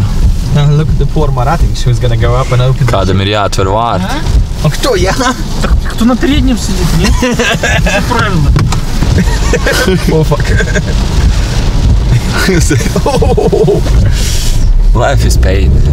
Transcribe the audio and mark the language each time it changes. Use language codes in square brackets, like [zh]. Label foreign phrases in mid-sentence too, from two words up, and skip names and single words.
[en] Look at the poor Marat, I think she was gonna go up and open. [lv] Kādam ir jāatver vārti. [ru] А кто я? Кто на переднем сидит, нет? Правильно. О, [en] fuck. Life is pain.